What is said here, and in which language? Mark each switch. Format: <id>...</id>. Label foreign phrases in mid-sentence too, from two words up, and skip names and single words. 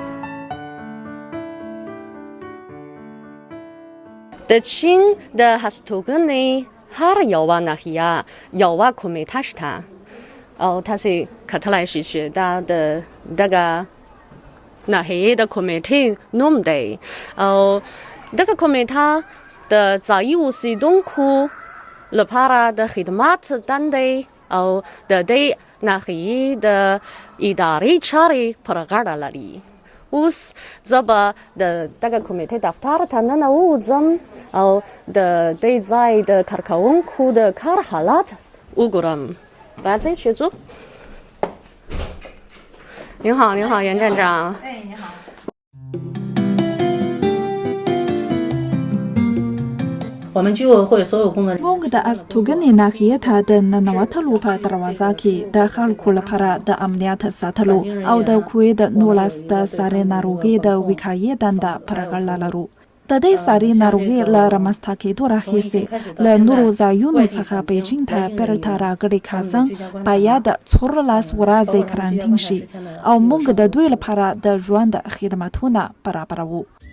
<ps>د چین د استوګنې هر یوه ناحیه یوه کمیټه شته او تاسې کتلی شئ چې دا د دغه ناحیې د کمیټې نوم دی او دغه کمیټه د ځایي اوسیدونکو لپاره د خدمات دندې او د دې ناحیې د ادارې چارې پر غاړه لري. اوس زه به د دغه کمیټې دفتر ته ننوځم او د دې ځای د کارکوونکو د کار حالت وګورم. راځئ چې ځو.</ps> <zh>您好，您好，袁站长。哎，你好。我们居委会所有工作人员</zh> <ps>موږ د استوګنې ناحیې ته د ننوتلو په دروازه کې د خلکو لپاره د امنیت ساتلو او د کووید 19 د ساري ناروغۍ د وقایې دنده پر غاړه لرو. د دې ساري ناروغۍ له رامنځته کېدو راهیسې له نورو ځایونو څخه بېجینګ ته بیرته راغلي کسان باید 14 ورځې کرانتین شي او موږ د دوی لپاره د ژوند خدمتونه برابروو.</ps>